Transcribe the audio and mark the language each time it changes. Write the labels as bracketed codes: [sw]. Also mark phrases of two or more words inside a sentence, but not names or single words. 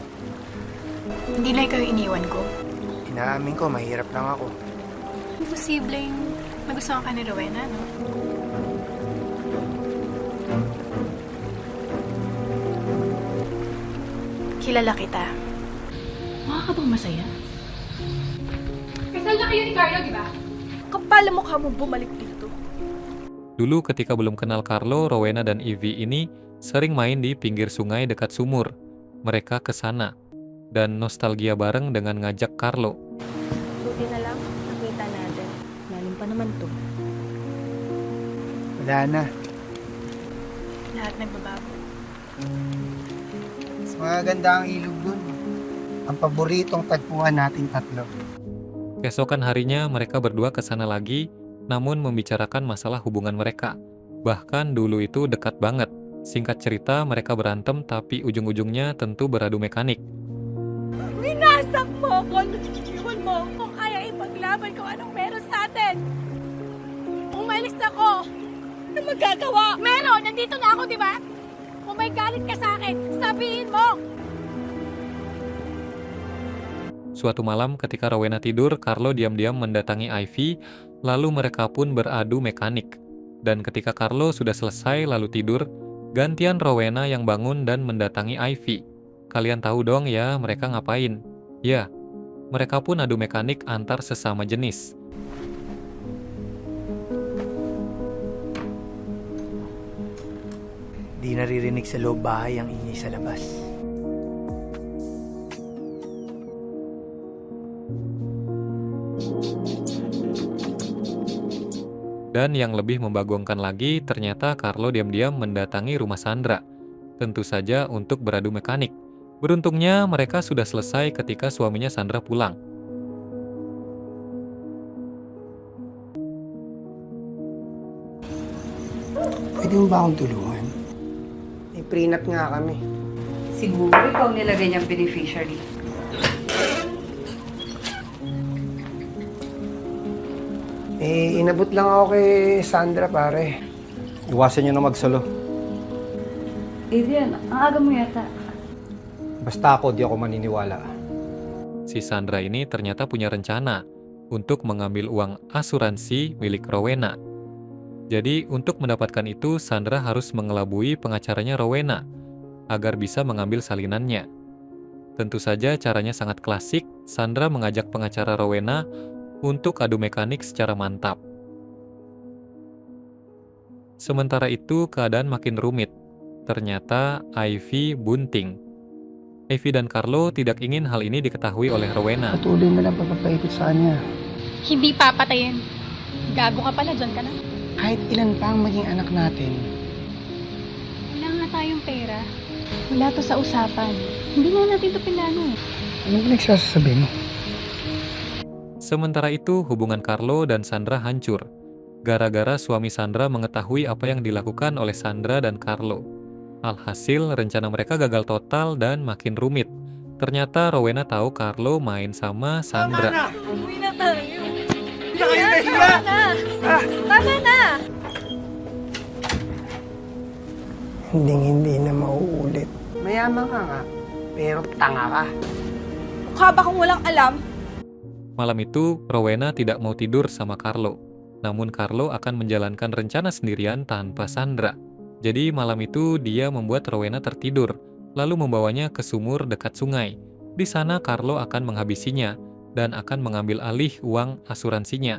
[tl] hindi na ikaw yung iniwan ko. Inaamin ko, mahirap lang ako. Posibleng magustuhan ka ni Rowena, no? Kilala kita. Mukha ka bang masaya? Kasal na kayo ni Carlo, di ba? Kapal Akala mo ka mo bumalik dito? [id] Dulu ketika belum kenal Carlo, Rowena dan Ivy ini sering main di pinggir sungai dekat sumur. Mereka ke sana dan nostalgia bareng dengan ngajak Carlo. [tl] Buti na lang, nakita natin. Lalim pa naman to. Wala na. Lahat nagbabago. Mas maganda ang ilog dun. Ang paboritong tagpuan nating tatlo. [id] Keesokan harinya mereka berdua ke sana lagi, namun membicarakan masalah hubungan mereka. Bahkan dulu itu dekat banget. Singkat cerita, mereka berantem tapi ujung-ujungnya tentu beradu mekanik. [tl] Winasak mo ako! Iwan mo ako! Kaya ipaglaban kung anong meron sa atin! Umalis ako! Ano magagawa? Meron! Nandito na ako, di ba? Kung may galit ka sa akin, sabihin mo! [id] Suatu malam ketika Rowena tidur, Carlo diam-diam mendatangi Ivy, lalu mereka pun beradu mekanik. Dan ketika Carlo sudah selesai lalu tidur, gantian Rowena yang bangun dan mendatangi Ivy. Kalian tahu dong ya mereka ngapain? Ya, mereka pun adu mekanik antar sesama jenis. [tl] Di naririnig sa loob bahay ang ingay sa labas. [id] Dan yang lebih membagongkan lagi, ternyata Carlo diam-diam mendatangi rumah Sandra. Tentu saja untuk beradu mekanik. Beruntungnya mereka sudah selesai ketika suaminya Sandra pulang. [tl] Pwede mo ba akong tulungan? May prenup nga kami. Siguro ikaw nilagay niyang beneficiary. Inabot lang ako kay Sandra, pare. Iwasan nyo na magsalo. Adrian, ang aga mo yata. Basta ako, di ako maniniwala. [id] Si Sandra ini ternyata punya rencana untuk mengambil uang asuransi milik Rowena. Jadi untuk mendapatkan itu, Sandra harus mengelabui pengacaranya Rowena agar bisa mengambil salinannya. Tentu saja caranya sangat klasik. Sandra mengajak pengacara Rowena untuk adu mekanik secara mantap. Sementara itu keadaan makin rumit. Ternyata Ivy bunting. Ivy dan Carlo tidak ingin hal ini diketahui oleh Rowena. [tl] Patuloy na lang pagpapaikot sa kanya. Hindi papatayin. Gago ka pala, dyan ka na. Kahit ilan pa ang maging anak natin, Wala nga tayong pera. Wala to sa usapan. Hindi nga natin to pinano. anong pinagsasasabi mo? [id] Sementara itu hubungan Carlo dan Sandra hancur. Gara-gara suami Sandra mengetahui apa yang dilakukan oleh Sandra dan Carlo. Alhasil rencana mereka gagal total dan makin rumit. Ternyata Rowena tahu Carlo main sama Sandra. [tl] Uwi na tayo! Tama na! Tama na! Hindi na mauulit. Mayaman ka nga, pero tanga ka. Mukha ba kung walang alam? [id] Malam itu, Rowena tidak mau tidur sama Carlo. Namun Carlo akan menjalankan rencana sendirian tanpa Sandra. Jadi malam itu dia membuat Rowena tertidur, lalu membawanya ke sumur dekat sungai. Di sana Carlo akan menghabisinya dan akan mengambil alih uang asuransinya.